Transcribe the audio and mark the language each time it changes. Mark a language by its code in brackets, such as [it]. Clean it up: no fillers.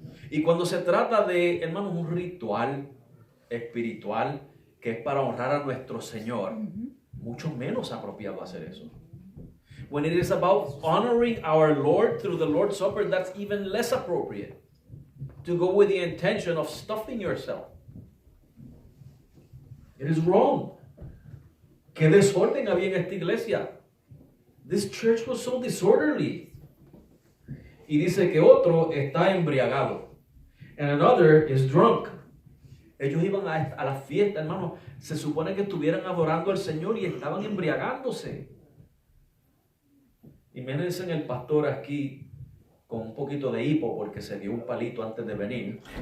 [es] Y cuando se trata de, hermanos, un ritual espiritual que es para honrar a nuestro Señor, mucho menos apropiado hacer eso. [en] When it is about honoring our Lord through the Lord's Supper, that's even less appropriate. To go with the intention of stuffing yourself. It is wrong. [es] ¿Qué desorden había en esta iglesia? [en] This church was so disorderly. [es] Y dice que otro está embriagado. [en] And another is drunk. [es] Ellos iban a la fiesta, hermano. Se supone que estuvieran adorando al Señor y estaban embriagándose. Imagínense el pastor aquí con un poquito de hipo porque se dio un palito antes de venir.